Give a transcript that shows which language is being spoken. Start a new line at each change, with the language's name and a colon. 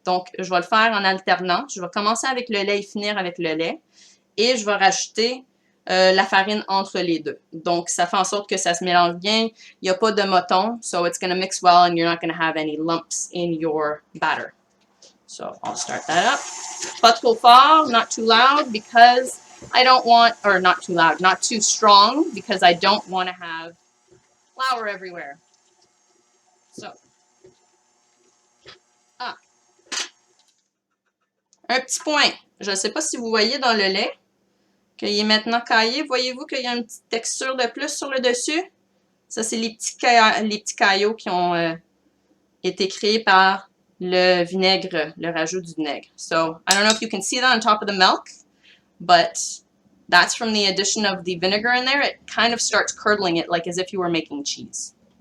French: Donc, je vais le faire en alternant. Je vais commencer avec le lait et finir avec le lait. Et je vais rajouter la farine entre les deux. Donc, ça fait en sorte que ça se mélange bien. Il n'y a pas de moton,
English: so it's going to mix well and you're not going to have any lumps in your batter. So, I'll start that up.
French: Pas trop fort,
English: not too loud, because I don't want, or not too loud, not too strong, because I don't want to have flour everywhere.
French: So, un petit point. Je ne sais pas si vous voyez dans le lait qu'il est maintenant caillé. Voyez-vous qu'il y a une petite texture de plus sur le dessus? Ça, c'est les petits caillots qui ont été créés par le vinaigre, le rajout du vinaigre.
English: So, I don't know if you can see that on top of the milk, but that's from the addition of the vinegar in there. It kind of starts curdling it like as if you were making cheese.